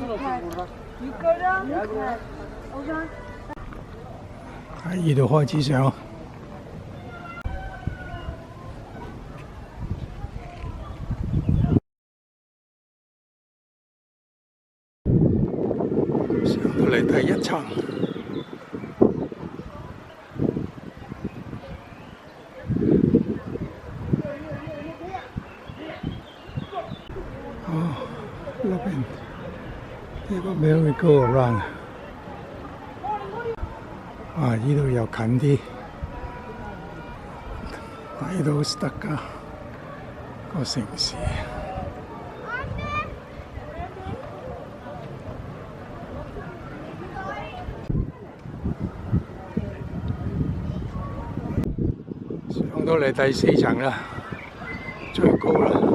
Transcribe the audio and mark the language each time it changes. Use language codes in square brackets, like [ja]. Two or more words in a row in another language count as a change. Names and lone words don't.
[yue] 喺呢度開始上，上到嚟第一層。嗰邊呢個 [en] merry go round [yue] 啊！呢度又近啲，睇到斯德加個城市。上到嚟第4層啦，最高啦。